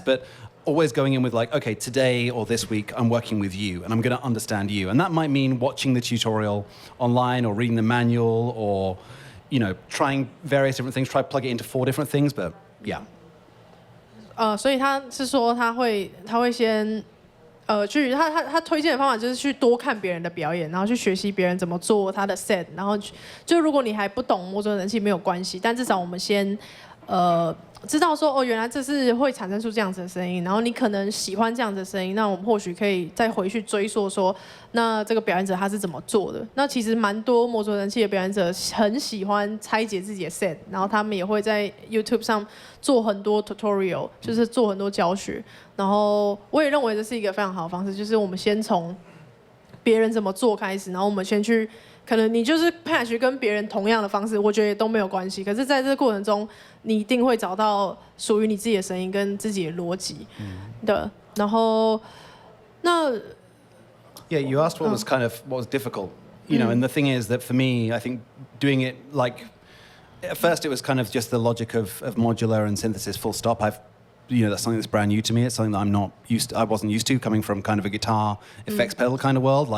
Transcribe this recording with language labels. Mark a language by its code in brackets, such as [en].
[en] But always going in with like, okay, today or this week, I'm working with you, and I'm going to understand you. And that might mean watching the tutorial online or reading the manual or, trying various different things, try to plug it into 4 different things, but yeah. [zh] 所以他是说他会先他推荐的方法就是去多看别人的表演，然后去学习别人怎么做他的 set， 然后就如果你还不懂模组合成器没有关系，但至少我们先知道说原来这是会产生出这样子的声音，然后你可能喜欢这样子的声音，那我们或许可以再回去追溯说，那这个表演者他是怎么做的。那其实蛮多模组合成器的表演者很喜欢拆解自己的 set， 然后他们也会在 YouTube 上做很多 tutorial， 就是做很多教学。然后我也认为这是一个非常好的方式，就是我们先从别人怎么做开始，然后我们先去。可能你就是 patch 跟别人同样的方式，我觉得都没有关系。可是在这个过程中，你一定会找到属于你自己的声音跟自己的逻辑的。然后，那 [en] Yeah, you asked what was what was difficult, you know, and the thing is that for me, I think doing it like at first it was kind of just the logic of modular and synthesis full stop. That's something that's brand new to me. It's something that I wasn't used to coming from kind of a guitar effects pedal kind of world.